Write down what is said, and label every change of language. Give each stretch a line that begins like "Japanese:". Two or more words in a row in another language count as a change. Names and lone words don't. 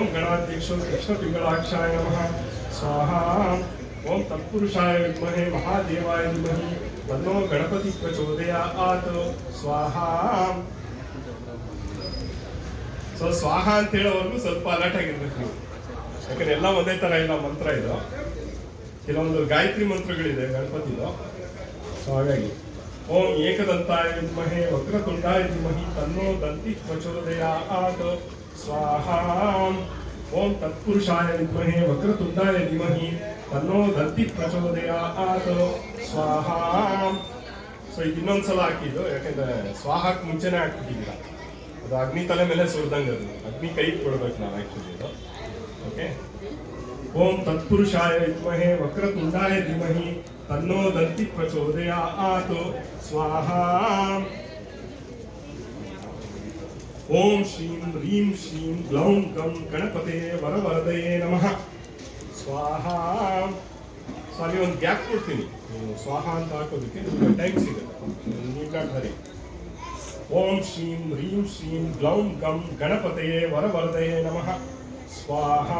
Sanskrit: गणाध्यक्षो कृष्णपिङ्गलाक्षाय नमः स्वाहा। ओम तत्पुरुषाय विद्महे महादेवाय धीमहि तन्नो गणपति प्रचोदयात् स्वाहा।
Kannada: ಸೊ ಸ್ವಾಹ ಅಂತ ಹೇಳೋವರೆಗೂ ಸ್ವಲ್ಪ ಅಲರ್ಟ್ ಆಗಿರ್ಬೇಕು ನೀವು, ಯಾಕಂದ್ರೆ ಎಲ್ಲ ಒಂದೇ ತರ ಇಲ್ಲ ಮಂತ್ರ ಇದು. ಕೆಲವೊಂದು ಗಾಯತ್ರಿ ಮಂತ್ರಗಳಿದೆ ಗಣಪತಿದು.
Sanskrit: ಸೊ ಹಾಗಾಗಿ ಓಂ ಏಕದಂತಾಯ ವಿದ್ಮಹೆ ವಕ್ರತುಂಡಾಯ ಧೀಮಹಿ ತನ್ನೋ ದಂತಿ ಪ್ರಚೋದಯಾತ್ ಸ್ವಾಹಾ. ಓಂ ತತ್ಪುರುಷಾಯ ವಿದ್ಮಹೆ ವಕ್ರತುಂಡಾಯ ಧೀಮಹಿ ತನ್ನೋ ದಂತಿ ಪ್ರಚೋದಯಾತ್ ಸ್ವಾಹಾ.
Kannada: ಸೊ ಇದು ಇನ್ನೊಂದ್ಸಲ ಹಾಕಿದ್ದು, ಯಾಕಂದ್ರೆ ಸ್ವಾಹಕ್ಕೆ ಮುಂಚೆನೆ ಹಾಕ್ಬಿಟ್ಟಿದ್ದೀರಾ. ಅದು ಅಗ್ನಿ ತಲೆ ಮೇಲೆ ಸುರಿದಂಗೆ, ಅದು ಅಗ್ನಿ ಕೈ ಕೊಡ್ಬೇಕು ನಾವು ಆಕ್ಚುಲಿ ಇದು.
Sanskrit: ಓಕೆ. ಓಂ ತತ್ಪುರುಷಾಯ ವಿದ್ಮಹೆ ವಕ್ರತುಂಡಾಯ ಧೀಮಹಿ ತನ್ನೋ ದಂತಿ ಪ್ರಚೋದಯಾತ್ ಸ್ವಾಹಾ. ಓಂ ಶ್ರೀಂ ಹ್ರೀಂ ಶ್ರೀಂ ಗ್ಲೌಂ ಗಂ ಗಣಪತೆ ವರವರದಯೇ ನಮಃ ಸ್ವಾಹಾ.
Kannada: ಸೊ ಅಲ್ಲಿ ಒಂದು ಗ್ಯಾಪ್ ಕೊಡ್ತೀನಿ, ಸ್ವಾಹ ಅಂತ ಹಾಕೋದಕ್ಕೆ ನಿಮಗೆ ಟೈಮ್ ಸಿಗುತ್ತೆ,
English: need not hurry.
Sanskrit: ಓಂ ಶ್ರೀಂ ಹ್ರೀಂ ಶ್ರೀಂ ಗ್ಲೌಂ ಗಂ ಗಣಪತಯೇ ವರವರದಯೇ ನಮಃ ಸ್ವಾಹಾ.